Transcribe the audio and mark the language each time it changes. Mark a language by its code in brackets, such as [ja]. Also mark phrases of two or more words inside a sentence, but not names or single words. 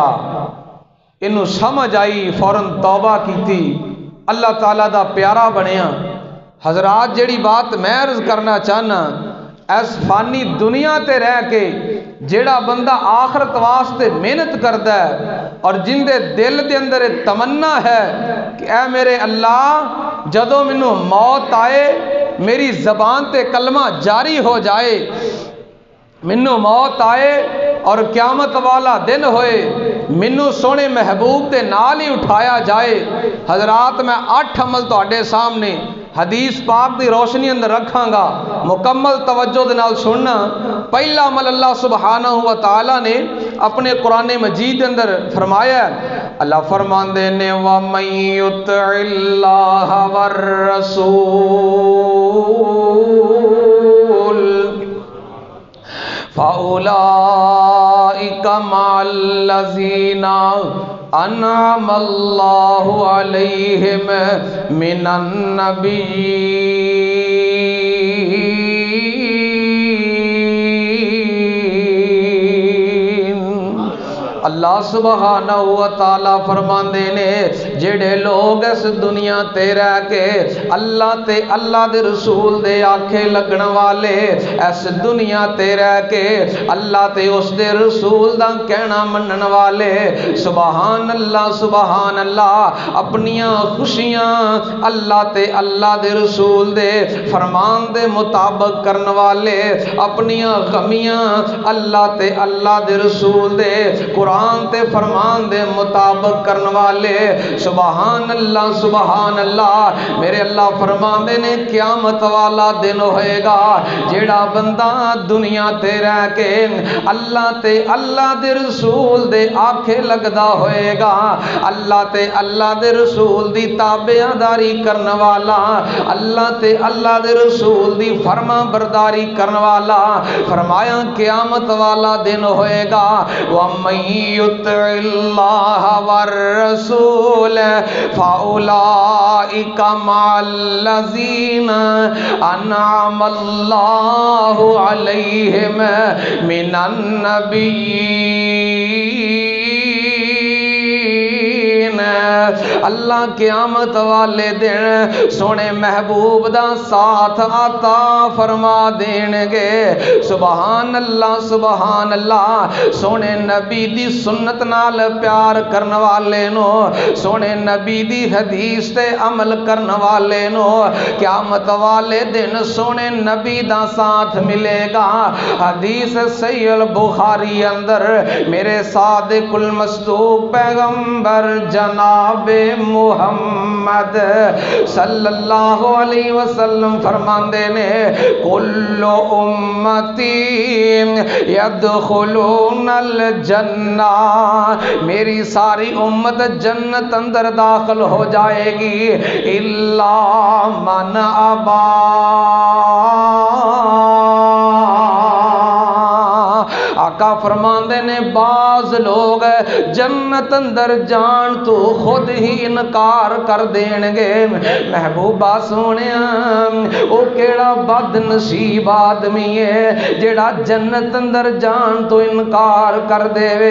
[pa] انہوں سمجھ آئی، فوراً توبہ کیتی، اللہ تعالیٰ دا پیارا بنیا۔ حضرات جیڑی بات میں عرض کرنا چاہنا، اس فانی دنیا تے رہ کے جیڑا بندہ آخرت واسطے محنت کردا ہے اور جن دے دل دے اندر تمنا ہے کہ اے میرے اللہ جدوں مینوں موت آئے میری زبان تے کلمہ جاری ہو جائے، مینوں موت آئے اور قیامت والا دن ہوئے مینوں سونے محبوب دے نال ہی اٹھایا جائے۔ حضرات میں 8 عمل تہاڈے سامنے حدیث پاک دی روشنی اندر رکھاں گا، مکمل توجہ دے نال سننا۔ پہلا عمل [ar] اللہ سبحانہ و تعالی [pa] نے اپنے قرآن مجید اندر فرمایا ہے، اللہ فرماندے نے [ar] وَمَن يُطِعِ اللَّهَ وَالرَّسُولَ فَأُولَئِكَ مَعَ الَّذِينَ أَنْعَمَ اللَّهُ عَلَيْهِمْ مِنَ النَّبِيِّينَ۔ اللہ سبحانہ و تعالیٰ [pa] فرماندے نے جڑے لوگ اس دنیا تے رہ کے اللہ تے اللہ دے رسول دے آکھے لگن والے، اس دنیا تے رہ کے اللہ تے اس دے رسول دا کہنا منن والے، [ar] سبحان اللہ [pa] اپنیاں خوشیاں اللہ تے اللہ دے رسول دے فرمان دے مطابق کرن والے، اپنیاں غمیاں اللہ تے اللہ دے رسول دے قرآن تے فرمان دے مطابق کرن والے، [ar] سبحان اللہ۔ [pa] میرے اللہ فرماندے نے قیامت والا دن ہوئے گا جیڑا بندہ دنیا تے رہ کے اللہ تے اللہ دے رسول دے آکھے لگدا ہوئے گا، اللہ تے اللہ دے رسول دی تابعداری کرن والا، اللہ تے اللہ دے رسول دی فرما برداری کرن والا، فرمایا قیامت والا دن ہوئے گا [ar] ومن يطع الله والرسول فأولئك مع الذين أنعم الله عليهم من النبيين. [pa] اللہ قیامت والے دن سونے محبوب دا ساتھ عطا فرما دینگے. [ar] سبحان الله, [pa] سونے نبی دی سنت نال پیار کرن والے نوں، سونے نبی دی حدیث تے عمل کرن والے نوں قیامت والے دن سونے نبی دا ساتھ ملے گا. حدیث صحیح بخاری اندر میرے [ar] الصادق المصدوق [pa] پیغمبر جناب محمد [ar] صلى الله عليه وسلم [pa] فرماندے نے [ar] كل أمتي يدخلون الجنة, [pa] میری ساری امت جنت اندر داخل ہو جائے گی [ar] إلا من أبى. [pa] آقا فرماندے نے بعض لوگ جنت اندر جان توں خود ہی انکار کر دینگے. محبوبا سونے او کیڑا بدنصیب آدمی ہے جیڑا جنت اندر جان توں انکار کر دیوے.